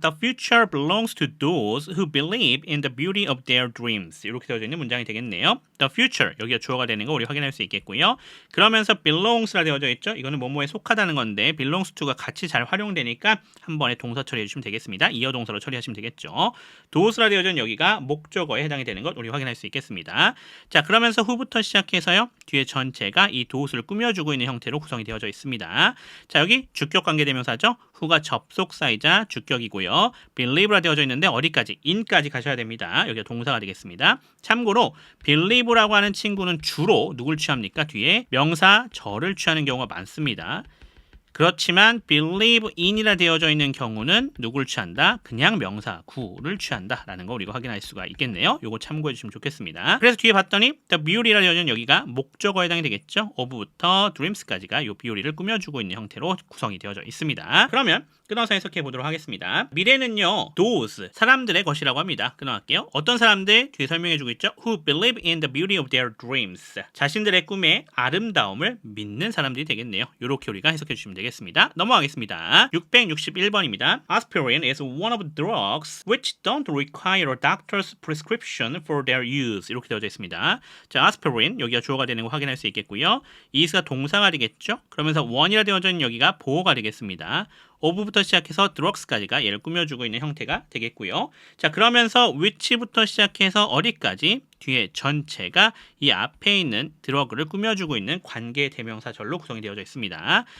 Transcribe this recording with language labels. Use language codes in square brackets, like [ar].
[en] The future belongs to those who believe in the beauty of their dreams. [ko] 이렇게 되어져 있는 문장이 되겠네요. The future, 여기가 주어가 되는 거 우리 확인할 수 있겠고요. 그러면서 belongs라 되어져 있죠. 이거는 뭐뭐에 속하다는 건데 belongs to가 같이 잘 활용되니까 한 번에 동사 처리해 주시면 되겠습니다. 이어 동사로 처리하시면 되겠죠. those라 되어져 있는 여기가 목적어에 해당이 되는 것 우리 확인할 수 있겠습니다. 자, 그러면서 who부터 시작해서요. 뒤에 전체가 이 those를 꾸며주고 있는 형태로 구성이 되어져 있습니다. 자, 여기 주격 관계대명사죠. who가 접속사이자 주격이고요. believe라 되어져 있는데 어디까지? in까지 가셔야 됩니다. 여기가 동사가 되겠습니다. 참고로 believe라고 하는 친구는 주로 누굴 취합니까? 뒤에 명사 절을 취하는 경우가 많습니다. 그렇지만 believe in이라 되어져 있는 경우는 누굴 취한다? 그냥 명사 구를 취한다라는 거 우리가 확인할 수가 있겠네요. 요거 참고해 주시면 좋겠습니다. 그래서 뒤에 봤더니 the beauty라 되어져 있는 여기가 목적어에 해당이 되겠죠. of부터 dreams까지가 요 beauty를 꾸며주고 있는 형태로 구성이 되어져 있습니다. 그러면 끊어서 해석해 보도록 하겠습니다. 미래는요, those, 사람들의 것이라고 합니다. 끊어갈게요. 어떤 사람들? 뒤에 설명해 주고 있죠. [en] Who believe in the beauty of their dreams. [ko] 자신들의 꿈의 아름다움을 믿는 사람들이 되겠네요. 이렇게 우리가 해석해 주시면 되겠습니다. 넘어가겠습니다. 661번입니다. [en] Aspirin is one of the drugs which don't require a doctor's prescription for their use. [ko] 이렇게 되어져 있습니다. 자, aspirin, 여기가 주어가 되는 거 확인할 수 있겠고요. is가 동사가 되겠죠. 그러면서 one이라 되어져 있는 여기가 보어가 되겠습니다. of부터 시작해서 drugs까지가 얘를 꾸며주고 있는 형태가 되겠고요. 자, 그러면서 which부터 시작해서 어디까지? 뒤에 전체가 이 앞에 있는 드러그를 꾸며주고 있는 관계 대명사절로 구성이 되어져 있습니다.